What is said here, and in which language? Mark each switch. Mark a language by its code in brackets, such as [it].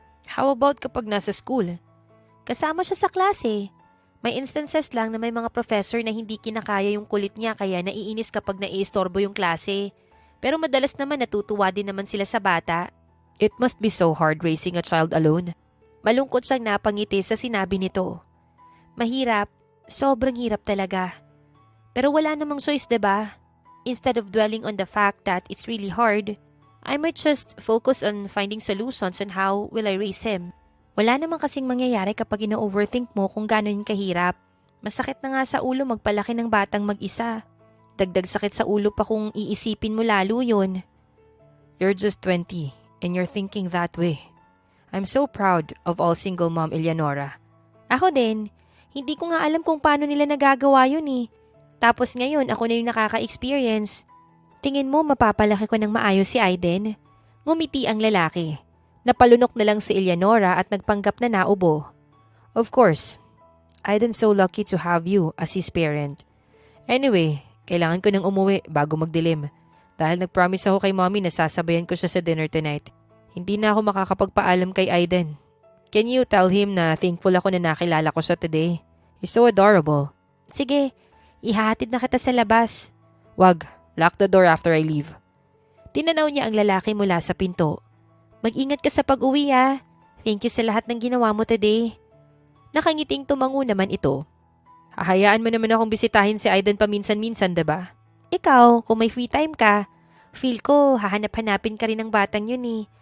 [en] How about [tl] kapag nasa school? Kasama siya sa klase. May instances lang na may mga professor na hindi kinakaya yung kulit niya kaya naiinis kapag naiistorbo yung klase. Pero madalas naman natutuwa din naman sila sa bata. [en] It must be so hard raising a child alone. [tl] Malungkot siyang napangiti sa sinabi nito. Mahirap. Sobrang hirap talaga. Pero wala namang choice, diba? [en] Instead of dwelling on the fact that it's really hard, I might just focus on finding solutions on how will I raise him. [tl] Wala namang kasing mangyayari kapag ina-overthink mo kung gano'n kahirap. Masakit na nga sa ulo magpalaki ng batang mag-isa. Dagdag sakit sa ulo pa kung iisipin mo lalo yun. [en] You're just 20 and you're thinking that way. I'm so proud of all single mom Eleonora. [tl] Ako din. Hindi ko nga alam kung paano nila nagagawa yun eh. Tapos ngayon ako na yung nakaka-experience. Tingin mo mapapalaki ko ng maayos si Aiden? Ngumiti ang lalaki. Napalunok na lang si Eleonora at nagpanggap na naubo. [en] Of course. Aiden's so lucky to have you as his parent. [tl] Anyway, kailangan ko nang umuwi bago magdilim. Dahil nag-promise ako kay mommy na sasabayan ko siya sa dinner tonight. Hindi na ako makakapagpaalam kay Aiden. [en] Can you tell him [tl] na thankful ako na nakilala ko siya today? [en] He's so adorable. [tl] Sige, ihahatid na kita sa labas. [en] Wag, lock the door after I leave. [tl] Tinanaw niya ang lalaki mula sa pinto. Mag-ingat ka sa pag-uwi ah. Thank you sa lahat ng ginawa mo today. Nakangiting tumango naman ito. Hahayaan mo naman akong bisitahin si Aiden paminsan-minsan, diba? Ikaw, kung may free time ka, feel ko hahanap-hanapin ka rin ng batang yun eh.